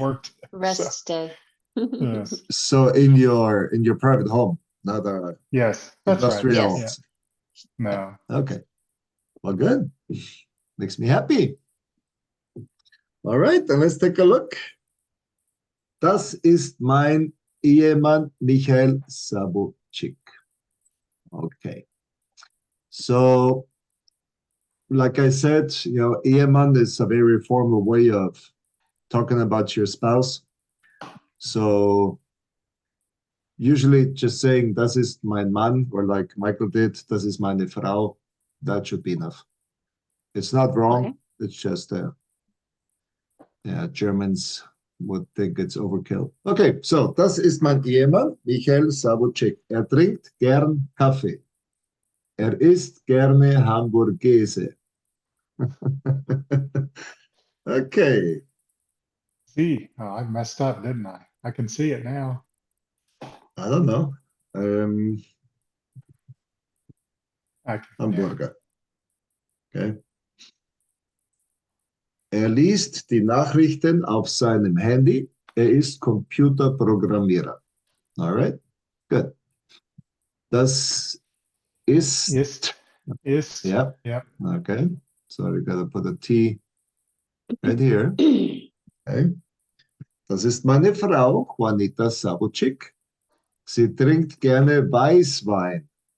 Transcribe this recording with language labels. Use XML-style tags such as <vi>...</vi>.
<en>work today. Rest day. Yes. So in your private home, not a Yes, that's right. industrial. Yes. No. Okay. Well, good. Makes me happy. All right, then let's take a look.</en> <de>Das ist mein Ehemann Michael Sabuchik.</de> <en>Okay. So, like I said, Ehemann is a very formal way of talking about your spouse. So, usually just saying, das ist mein Mann, or like Michael did, das ist meine Frau, that should be enough. It's not wrong. Okay. It's just, Germans would think it's overkill.</en> <de>Okay, so, das ist mein Ehemann, Michael Sabuchik. Trinkt gern Kaffee. Isst gerne Hamburgese.</de> <en>Okay. See, I messed up, didn't I? I can see it now. I don't know. I can, Hamburger. Okay.</en> <de>Liest die Nachrichten auf seinem Handy. Ist Computerprogrammierer.</de> <en>All right. Good. Das ist.</en> <de>Ist.</de> <en>Yeah. Yep. Okay. So we gotta put a T right here. Okay.</en> <de>Das ist meine Frau, Juanita Sabuchik. Sie trinkt gerne Weißwein.</de>